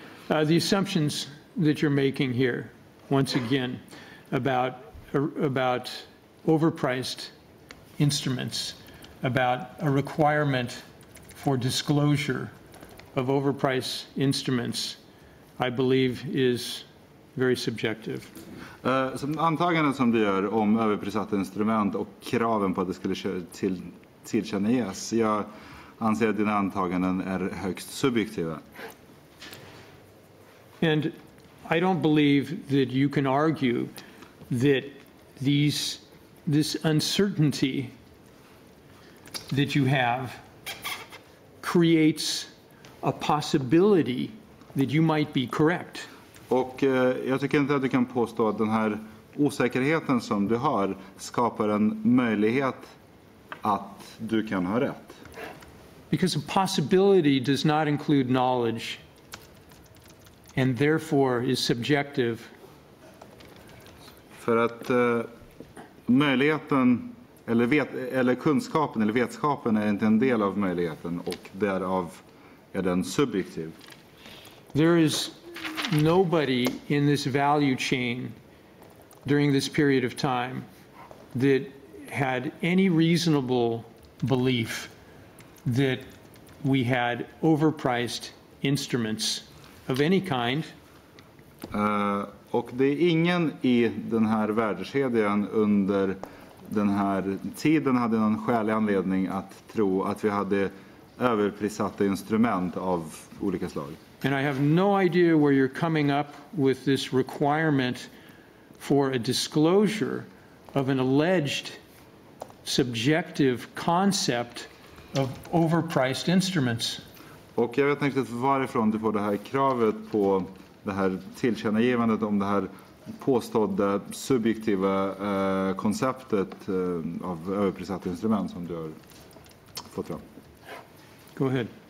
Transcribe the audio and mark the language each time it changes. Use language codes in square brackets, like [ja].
[en] The assumptions that you're making here, once again, about overpriced instruments, about a requirement for disclosure of overpriced instruments, I believe is very subjective. [sv] Antaganden som du gör om överprissatta instrument och kraven på att det skulle tillkännages. Jag anser att dina antaganden är högst subjektiva. [en] And I don't believe that you can argue that this uncertainty that you have creates a possibility that you might be correct. [sv] Och jag tycker inte att du kan påstå att den här osäkerheten som du har skapar en möjlighet att du kan ha rätt. [en] Because a possibility does not include knowledge and therefore is subjective. [sv] För att möjligheten eller kunskapen eller vetskapen är inte en del av möjligheten och därav är den subjektiv. [en] There is nobody in this value chain during this period of time that had any reasonable belief that we had overpriced instruments of any kind. [sv] Och det är ingen i den här värdekedjan under den här tiden hade någon skälig anledning att tro att vi hade överprissatta instrument av olika slag. [en] And I have no idea where you're coming up with this requirement for a disclosure of an alleged subjective concept of overpriced instruments. [sv] Och jag vet inte varifrån du får det här kravet på det här tillkännagivandet om det här påstådda subjektiva konceptet av överprissatta instrument som du har fått fram. [en] Go ahead.